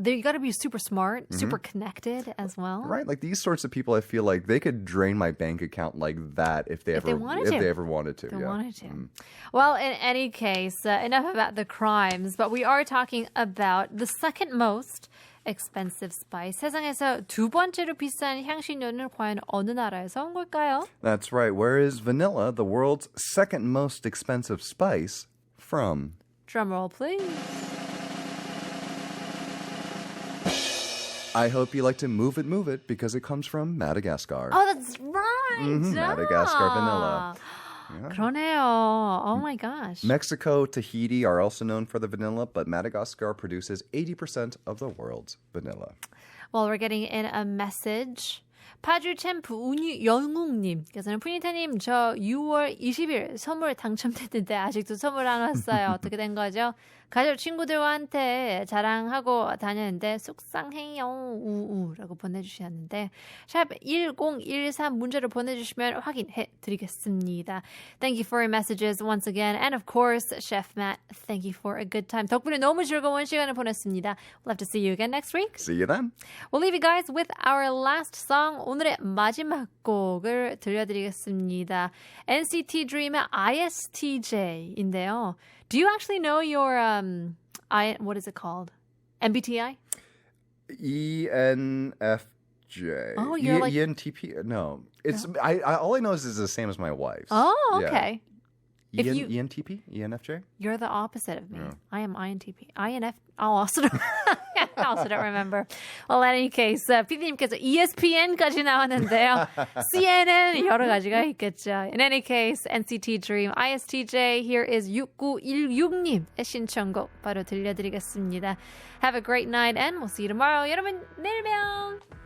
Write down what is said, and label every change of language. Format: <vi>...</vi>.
<en>You got to be super smart, super connected as well. Right. These sorts of people, I feel like they could drain my bank account like that if they ever wanted to. Well, in any case, enough about the crimes, but we are talking about the second most expensive spice.</en> <ko>세상에서 두 번째로 비싼 향신료는 과연 어느 나라에서 온 걸까요?</ko> <en>That's right. Where is vanilla, the world's second most expensive spice, from? Drumroll, please. I hope you like to move it because it comes from Madagascar. Oh, that's right. Madagascar vanilla. Yeah.</en> <ko>그러네요.</ko> <en>Oh my gosh. Mexico, Tahiti are also known for the vanilla, but Madagascar produces 80% of the world's vanilla. Well, we're getting in a message.</en> <ko>파주 챔프 영웅님께서는 푸니타님 저 6월 20일 선물 당첨됐는데 아직도 선물 안 왔어요. 어떻게 된 거죠? 가족 친구들한테 자랑하고 다녔는데 속상해요. 우우라고 보내주셨는데 샵 1013 문자로 보내주시면 확인해 드리겠습니다.</ko> <en>Thank you for your messages once again. And of course, Chef Matt, thank you for a good time.</en> <ko>덕분에 너무 즐거운 시간을 보냈습니다.</ko> <en>We'll have to see you again next week. See you then. We'll leave you guys with our last song.</en> <ko>오늘의 마지막 곡을 들려드리겠습니다. NCT Dream의 ISTJ인데요.</ko> <en>Do you actually know your what is it called? MBTI? ENFJ. Oh, you're ENTP? No. It's all I know is it's the same as my wife's. Oh, okay. Yeah. ENTP? ENFJ? You're the opposite of me. Yeah. I am INTP. INF. I also don't remember. Well, in any case,</en> <ko>PD님께서 ESPN까지 나왔는데요. CNN 여러 가지가 있겠죠.</ko> <en>In any case, NCT Dream, ISTJ, here is</en> <ko>6916님의 신청곡 바로 들려드리겠습니다.</ko> <en>Have a great night and we'll see you tomorrow.</en> <ko>여러분, 내일 봬요.</ko>